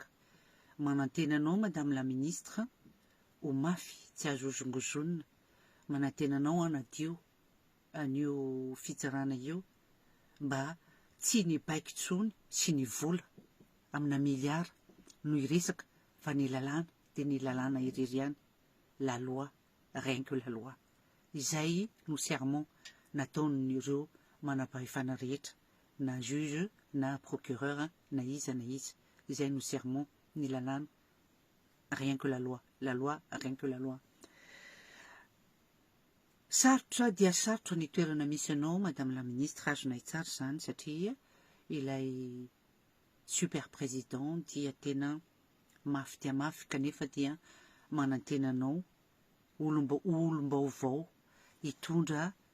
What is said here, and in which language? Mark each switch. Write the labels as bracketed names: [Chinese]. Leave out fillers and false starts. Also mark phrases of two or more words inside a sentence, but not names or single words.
[Malagasy] Manantena anao [French] madame la ministre [Malagasy] ho mafy tsy azo ozongozonina, manantena anao anadio an'io fitsarana io mba tsy ny baiko tsony sy ny vola amina miliara no iresaka fa ny lalàna de ny lalàna irery ihany. [French] La loi, rien que la loi. [Malagasy] Izay no serment nataon'ireo manam-pahefana rehetra na juge na procureur na iza izay no serment ny lalàna, [French] rien que la loi, rien que la loi. [Malagasy] Sarotra dia sarotra ny toerana misy anao [French] madame la ministre, [Malagasy] azonay tsara zany satria ilay [French] super président [Malagasy] dia tena mafy dia mafy kanefa dia manantena anao olom-baovao hitondra